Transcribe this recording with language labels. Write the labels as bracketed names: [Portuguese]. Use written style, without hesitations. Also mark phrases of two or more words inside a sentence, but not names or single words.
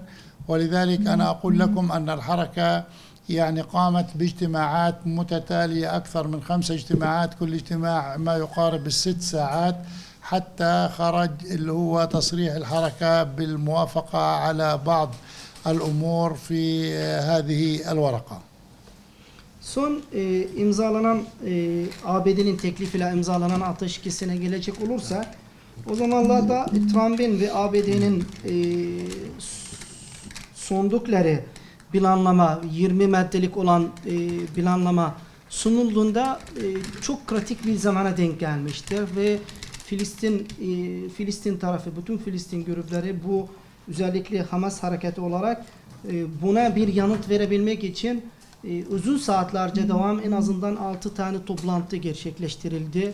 [Arabic] ولذلك أنا أقول لكم أن الحركة يعني قامت باجتماعات متتالية، أكثر من 5 اجتماعات، كل اجتماع ما يقارب ال6 ساعات، حتى خرج اللي هو تصريح الحركة بالموافقة على بعض الأمور في هذه الورقة. [Turkish] Son imzalanan ABD'nin teklifiyle imzalanan ateşkesine gelecek olursa, o zamanlarda Trump'ın ve ABD'nin sundukları planlama, 20 maddelik olan planlama sunulduğunda çok kritik bir zamana denk gelmiştir ve Filistin tarafı, bütün Filistin grupları bu özellikle Hamas hareketi olarak buna bir yanıt verebilmek için uzun saatlerce devam, en azından 6 tane toplantı gerçekleştirildi.